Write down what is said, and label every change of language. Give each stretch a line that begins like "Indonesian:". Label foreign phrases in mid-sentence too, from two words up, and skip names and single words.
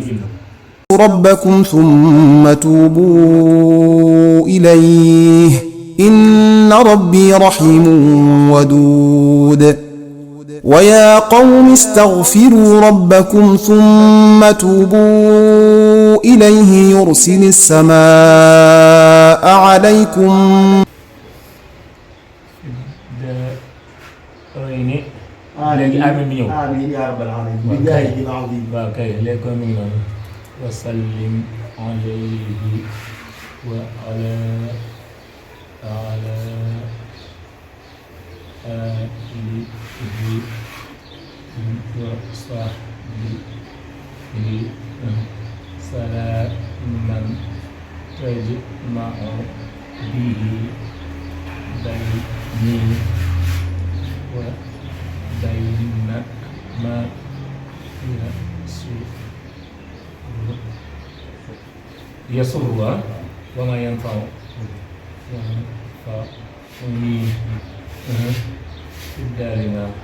Arabic: ربكم ثم توبوا إليه إن ربي رحيم ودود. ويا قوم استغفروا ربكم ثم توبوا إليه يرسل السماء عليكم
Wolof: léegi amiin bi ñëw
Arabic: آمين يا رب العالمين بجاهه العظيم.
Wolof: waaw kay léegi kon mi ngi noonu
Arabic: وسلم عليه وعلى آله وصحبه سلاما تجمع به بيني و بين ما يسر وما ينفع في الدارنا.